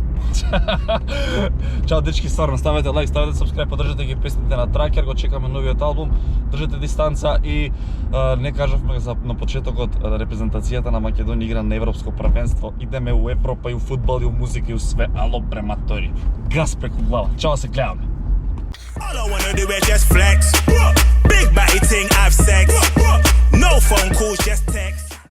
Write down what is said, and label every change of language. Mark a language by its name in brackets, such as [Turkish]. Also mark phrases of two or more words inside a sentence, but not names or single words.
[Macedonian] Чао дечки, стварно, ставете лайк, ставете сабскрајб, поддржате ги песните на Тракер, го чекаме новиот албум, држете дистанца и не кажавме на почетокот, репрезентацијата на Македонија игра на европско првенство, идеме у Европа и [Serbian] у фудбал и у музика и у све, [Macedonian] ало прематори, газ преку глава, чао се гледаме. [English] All I wanna do is just flex. Big body ting, have sex. No phone calls, just text.